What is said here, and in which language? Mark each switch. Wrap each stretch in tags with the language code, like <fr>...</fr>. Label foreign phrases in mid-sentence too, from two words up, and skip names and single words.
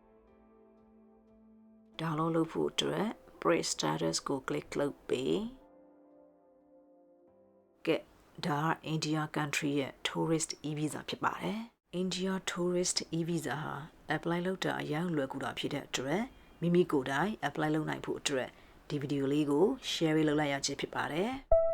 <my>download လုပ်ဖို့အတွက်</my> <en>press status</en> <my>ကို click လုပ်ပြီးကဲဒါက India country ရဲ့</my> <en>tourist e-visa</en> <my>ဖြစ်ပါတယ် India</my> <en>tourist e-visa</en> <my>ဟာ apply လုပ်တာအရင်လွယ်ကူတာဖြစ်တဲ့အတွက်မိမိကိုယ်တိုင် apply လုပ်နိုင်ဖို့အတွက်ဒီဗီဒီယိုလေးကို share လုပ်လိုက်ရခြင်းဖြစ်ပါတယ်</my>